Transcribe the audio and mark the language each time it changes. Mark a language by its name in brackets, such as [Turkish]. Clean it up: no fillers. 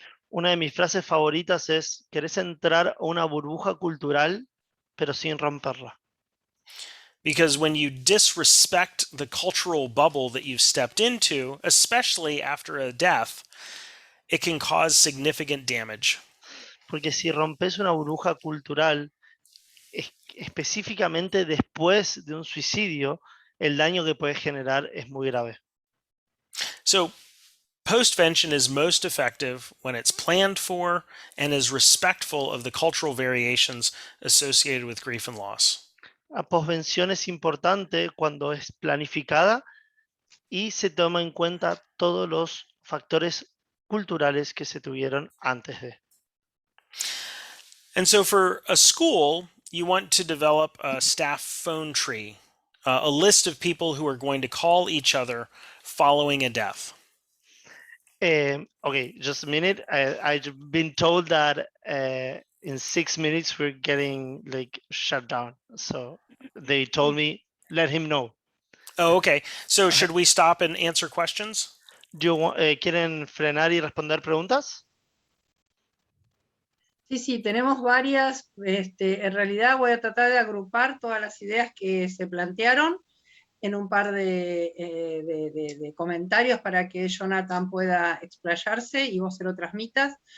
[Spanish] Una de mis frases favoritas es: querés entrar a una burbuja cultural, pero sin romperla. [English] Because when you disrespect the cultural bubble that you've stepped into, especially after a death, it can cause significant damage. [Spanish] Porque si rompes una burbuja cultural, específicamente después de un suicidio, el daño que puede generar es muy grave. [English] So, postvention is most effective when it's planned for and is respectful of the cultural variations associated with grief and loss. [Spanish] La posvención es importante cuando es planificada y se toma en cuenta todos los factores culturales que se tuvieron antes de. [English] And so for a school, you want to develop a staff phone tree, a list of people who are going to call each other following a death. Okay, just a minute. I've been told that in 6 minutes we're getting shut down. So they told me, let him know. Oh, okay. So should we stop and answer questions? [Spanish] ¿Quieren frenar y responder preguntas? Sí, tenemos varias. En realidad voy a tratar de agrupar todas las ideas que se plantearon en un par de comentarios para que Jonathan pueda explayarse y vos se lo transmitas.